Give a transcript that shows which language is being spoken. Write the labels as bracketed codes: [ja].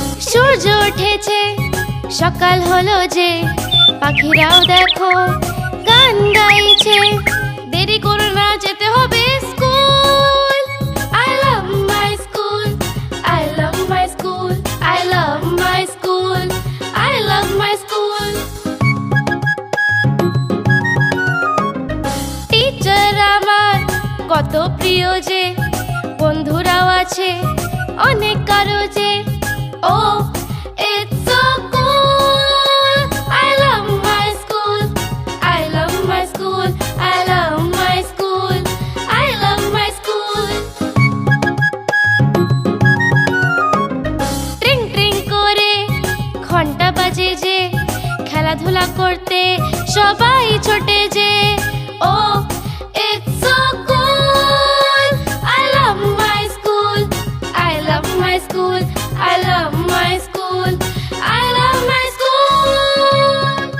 [bn] সূর্য উঠেছে, সকাল হলো যে, পাখিরাও দেখো গান গাইছে। দেরি করো না, যেতে হবে school. [en] I love my school, I love my school, I love my school, I love my school. [bn] Teacher আমার কত প্রিয় যে, বন্ধুরাও আছে অনেক কারো যে। [en] Oh, it's so cool. I love my school, I love my school, I love my school, I love my school. [bn] ট্রিং ট্রিং করে ঘন্টা বাজে যে, খেলাধুলা করতে সবাই ছোটে যে। [en] Oh, it's so cool. I love my school, I love my school, I love my school, I love my school.